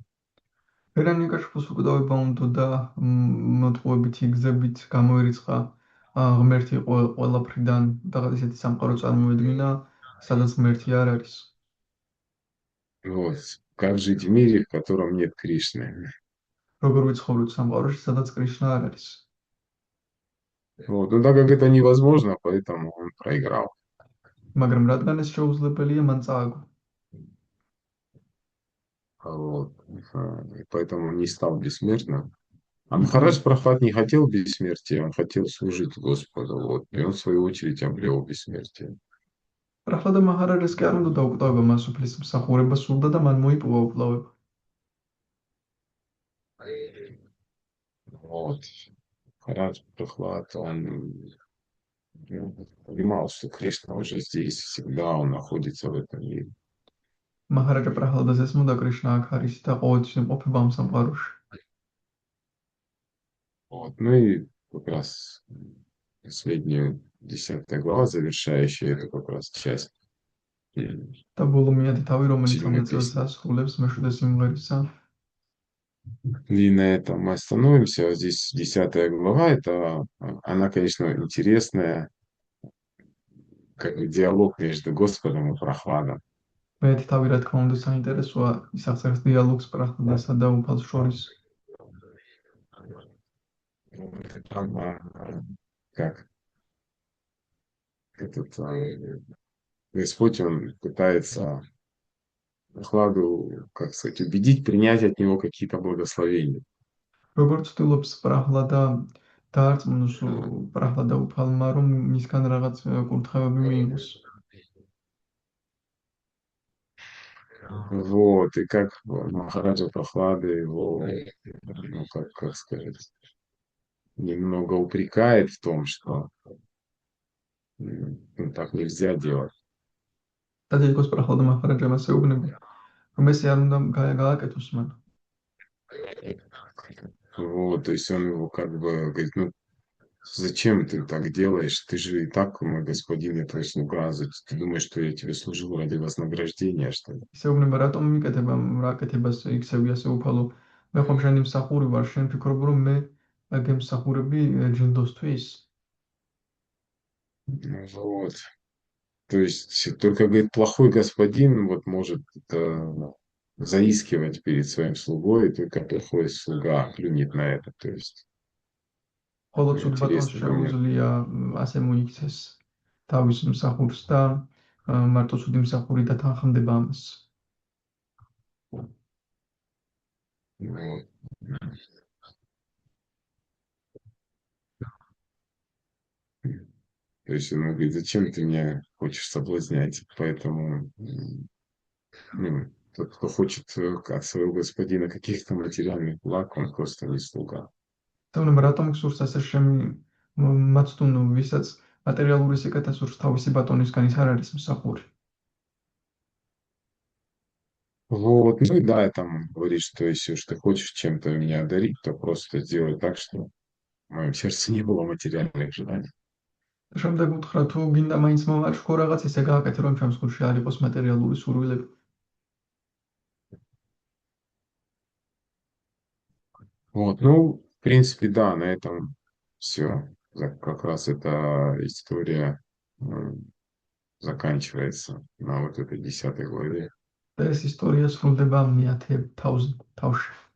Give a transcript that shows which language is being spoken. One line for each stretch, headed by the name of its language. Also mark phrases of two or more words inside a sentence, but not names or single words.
Georgian: ჰირანიაკაშიფუს უკვდავება უნდა მოტყუებითი გზებით გამოერიცხა ღმერთი ყველაფრიდან და ისეთი სამყარო წარმოედგინა, სადაც ღმერთი არ არის.
Russian: Вот. Как жить в мире, в котором нет Кришны.
Georgian: როგორ ვიცხოვროთ სამყაროში, სადაც კრიშნა არ არის.
Russian: Вот. Ну, так как это невозможно, поэтому он проиграл.
Georgian: მაგრამ რადგან ეს შეუძლებელია, ман წააგო.
Russian: Вот. И поэтому он не стал бессмертным. А Махарадж Прохлад не хотел бессмертия, он хотел служить Господу. Вот. И он, в свою очередь, обрел бессмертие.
Georgian: პრაჰლადა მაჰარაჯას კი არ უნდა დაუკტავება მას უფლის მსახურება სურდა და მან მოიპოვა უკვლავება.
Russian: Вот. Махарадж Прохлад, он понимал, что Кришна уже здесь, всегда он находится в этом мире.
Georgian: მაჰარაჯა პრაჰლადას ესმოდა კრიშნა აქ არის და ყოველთვის იმყოფება ამ სამყაროში.
Russian: Вот. Ну и как раз последнюю 10 глава, завершающая эту как раз часть.
Georgian: და ბოლო მეათე თავი, რომელიც ამ ნაწილს ასრულებს მეშვიდე სიმღერისა.
Russian: И на этом мы остановимся. Вот здесь 10 глава, она, конечно, интересная, как бы диалог между Господом и Прохладом.
Georgian: მეათი თავი რა თქმა უნდა საინტერესოა ის აღწერს დიალოგს პრახლადასა და უფალს შორის.
Russian: Там, как этот Господь, он пытается Прохладу, как сказать, убедить, принять от него какие-то благословения.
Georgian: როგორც ცდილობს პრახლადა დაარწმუნოს პრახლადა უფალმა, რომ მისგან რაღაც კურთხევები მიიღოს.
Russian: Вот, и как Махараджа Прохлады его, ну, как сказать, немного упрекает в том, что ну, так нельзя делать.
Georgian: ტაჯიკოს პრახლადა მაჰარაჯამ ეუბნება, რომ ესე არ უნდა გააკეთოს მან.
Russian: Вот, то есть он его как бы говорит, ну, зачем ты так делаешь? Ты же и так мой господин, я твой слуга. Ты думаешь, что я тебе служу ради вознаграждения, что ли?
Georgian: ისე უუბნება, რატომ მიკეთება რა კეთებას იქცევი ასე უფალო? მე ხომ შენი მსახური ვარ, შენ ფიქრობ რომ მე გემსახურები ჯილდოსთვის?
Russian: Вот. То есть только, говорит, плохой господин вот может заискивать перед своим слугой, и только плохой слуга клюнет на это. То есть
Georgian: ხოლო ცუდ ბატონს
Russian: интересный момент.
Georgian: შეუძლია ასე მოიქცეს თავის მსახურს და მარტო ცუდი მსახური დათანხმდება ამას.
Russian: Вот. То есть он говорит, зачем ты меня хочешь соблазнять? Поэтому ну, тот, кто хочет от своего господина каких-то материальных благ, он просто не слуга.
Georgian: თუმცა რატომ გსურს ასე მაცდუნო, ვისაც მატერიალური სიკეთე სურს თავისი ბატონისგან, ის არ არის მსახური.
Russian: Вот, ну и да, там говорит, что если уж ты хочешь чем-то меня одарить, то просто сделай так, чтобы в моем сердце не было материальных желаний.
Georgian: შემდეგ უთხრა, თუ გინდა მაინც მომარშქო რაღაც ისე გააკეთე, რომ ჩემს გულში არ იყოს მატერიალური სურვილები.
Russian: Вот, ну, в принципе, да, на этом все. Как раз эта история заканчивается на вот этой 10 главе.
Georgian: და ეს ისტორია სრულდება 10 თავში.